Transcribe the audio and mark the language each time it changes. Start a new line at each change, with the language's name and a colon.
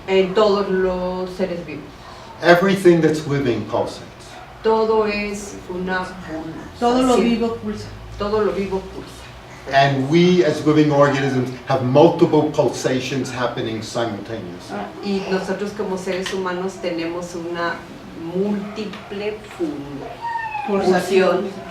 Spanish: En todos los seres vivos.
English: Everything that's living pulsates.
Spanish: Todo es una todo lo pulsación. vivo pulsa. Todo lo vivo pulsa.
English: And we as living organisms have multiple pulsations happening simultaneously.
Spanish: Y nosotros como seres humanos tenemos una múltiple pulsación.